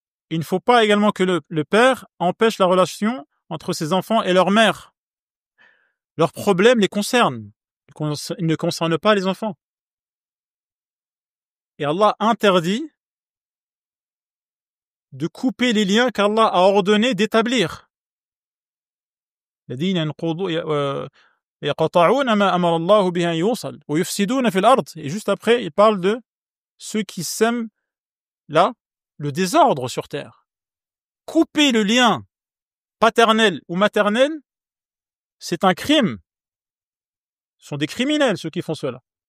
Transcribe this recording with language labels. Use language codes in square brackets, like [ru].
[fr] Il ne faut pas également que le père empêche la relation entre ses enfants et leur mère. Leurs problèmes les concernent. Ils ne concernent pas les enfants. Et Allah interdit de couper les liens qu'Allah a ordonné d'établir. [ar] الذين يقطعون ما أمر الله به أن يوصل ويفسدون في الأرض. [fr] Et juste après, il parle de ceux qui sèment là le désordre sur terre. Couper le lien paternel ou maternel, c'est un crime. Ce sont des criminels ceux qui font cela.